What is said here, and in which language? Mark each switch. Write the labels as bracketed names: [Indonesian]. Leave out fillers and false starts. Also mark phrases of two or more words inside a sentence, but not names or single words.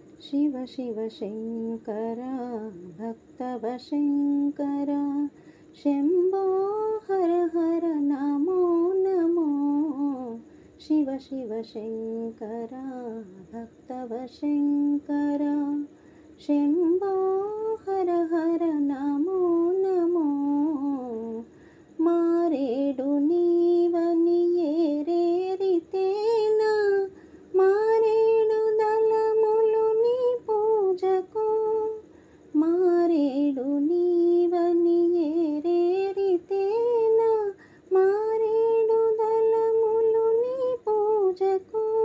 [Sanskrit] शिव शिव शङ्कर भक्तवशङ्कर शम्भो हर हर नमो नमो शिव शिव शङ्कर भक्तवशङ्कर शम्भो हर हर नमो नमो [Telugu] మారేడు నీవని ఏరేరితేనా మారేడు దళములు నీ పూజకు మారేడు నీవని ఏరేరితేనా మారేడు దళములు నీ పూజకు